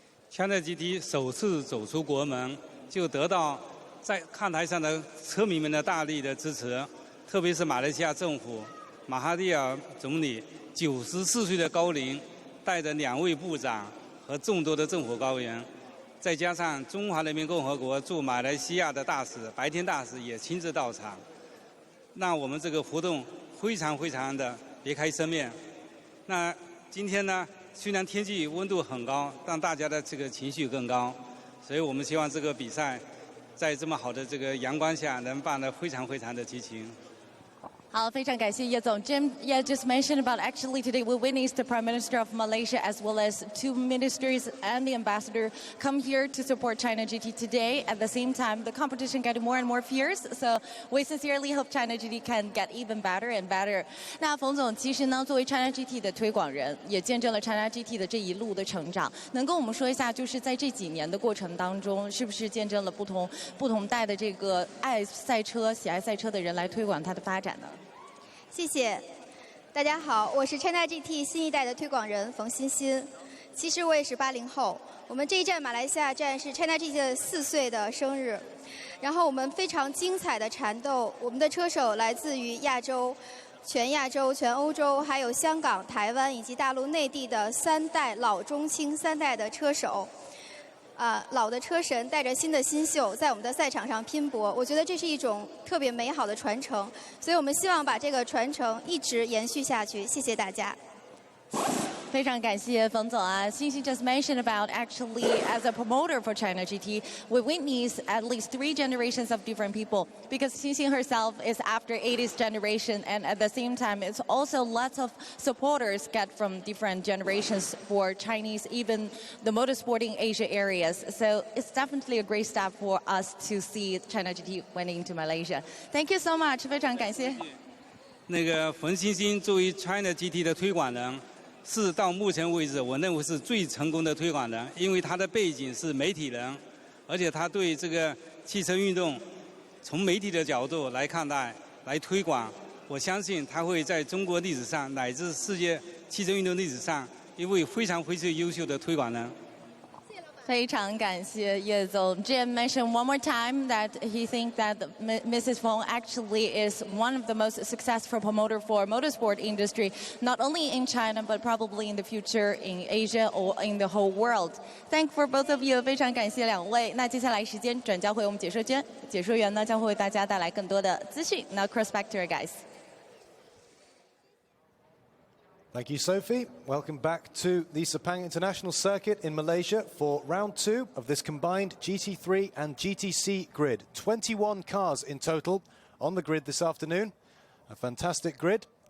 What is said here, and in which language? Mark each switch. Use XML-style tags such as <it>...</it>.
<zh>China GT 首次走出国门，就得到在看台上的车迷们的大力的支持，特别是马来西亚政府马哈蒂尔总理94岁的高龄，带着2位部长和众多的政府高员，再加上中华人民共和国驻马来西亚的大使白天大使也亲自到场，那我们这个活动非常的别开生面。那今天呢，虽然天气温度很高，但大家的这个情绪更高，所以我们希望这个比赛在这么好的这个阳光下能办得非常的激情。好，非常感谢叶总。</zh> <en>Jim, yeah, just mentioned about actually today we witnessed the Prime Minister of Malaysia as well as 2 ministers and the ambassador come here to support China GT today. At the same time, the competition getting more and more fierce. So we sincerely hope China GT can get even better and better.</en> <zh>那冯总其实呢，作为 China GT 的推广人，也见证了 China GT 的这一路的成长。能跟我们说一下，就是在这几年的过程当中，是不是见证了不同代的这个爱赛车、喜爱赛车的人来推广它的发展呢？谢谢，大家好，我是 China GT 新一代的推广人冯欣欣。其实我也是80后，我们这一站马来西亚站是 China GT 的4岁的生日，然后我们非常精彩的缠斗，我们的车手来自于亚洲、全亚洲、全欧洲，还有香港、台湾以及大陆内地的3代老中青3代的车手。老的车神带着新的新秀在我们的赛场上拼搏，我觉得这是一种特别美好的传承，所以我们希望把这个传承一直延续下去。谢谢大家。非常感谢冯总啊。</zh> <en>Xinxin just mentioned about actually as a promoter for China GT, we witnessed at least 3 generations of different people because Xinxin herself is after 80s generation and at the same time it's also lots of supporters get from different generations for Chinese, even the motorsporting Asia areas. So it's definitely a great step for us to see China GT winning to Malaysia. Thank you so much.</en> <zh>非常感谢。那个冯欣欣作为 China GT 的推广人。是到目前为止，我认为是最成功的推广人，因为他的背景是媒体人，而且他对这个汽车运动从媒体的角度来看待、来推广。我相信他会在中国历史上乃至世界汽车运动历史上一位非常优秀的推广人。非常感谢叶总。</zh> <en>Jim mentioned one more time that he thinks that Mrs. Fong actually is one of the most successful promoter for motorsport industry, not only in China but probably in the future in Asia or in the whole world. Thank for both of you.</en> <zh>非常感谢两位。那接下来时间转交回我们解说员呢将会为大家带来更多的资讯。</zh> <en>Now cross back to our guys. Thank you, Sophie. Welcome back to the Sepang International Circuit in Malaysia for round 2 of this combined GT3 and GTC grid. 21 cars in total on the grid this afternoon. A fantastic grid.</en>